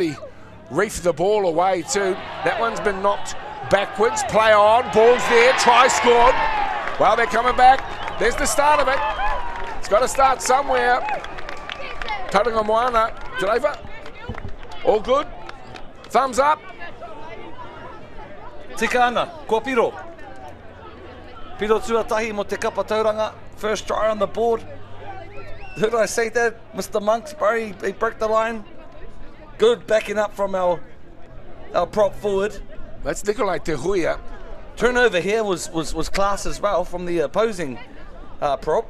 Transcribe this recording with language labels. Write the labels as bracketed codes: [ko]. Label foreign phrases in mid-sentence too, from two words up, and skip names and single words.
[en] He reefed the ball away too. That one's been knocked backwards. Play on. Ball's there. Try scored. Well, they're coming back. There's the start of it. It's got to start somewhere. Tauranga Moana, driver. All good. Thumbs up. [mi] Tika ana, kua piro. Piro tuatahi mo te kapa Tauranga. [en] First try on the board. Heard I say that, Mr. Monks, bro, he broke the line. Good backing up from our prop forward. That's Nikolai Te Huia. Turnover here was class as well from the opposing prop.